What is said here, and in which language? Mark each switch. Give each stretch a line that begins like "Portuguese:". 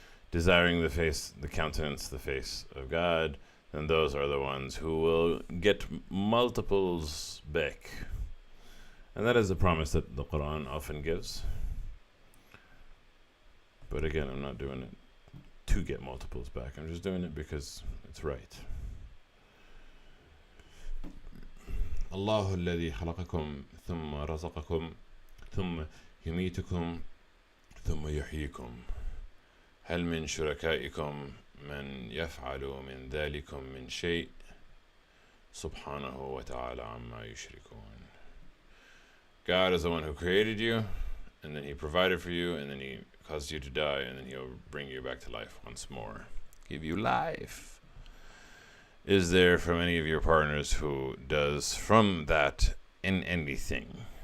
English: Desiring the face of God, then those are the ones who will get multiples back. And that is the promise that the Quran often gives. But again, I'm not doing it to get multiples back. I'm just doing it because it's right.
Arabic: الله الذي خلقكم ثم رزقكم ثم يميتكم ثم يحييكم هل من شركائكم من يفعل من ذلكم من شيء سبحانه وتعالى عما يشركون.
English: God is the one who created you, and then he provided for you, and then he caused you to die, and then he'll bring you back to life once more, give you life. Is there from any of your partners who does from that in anything?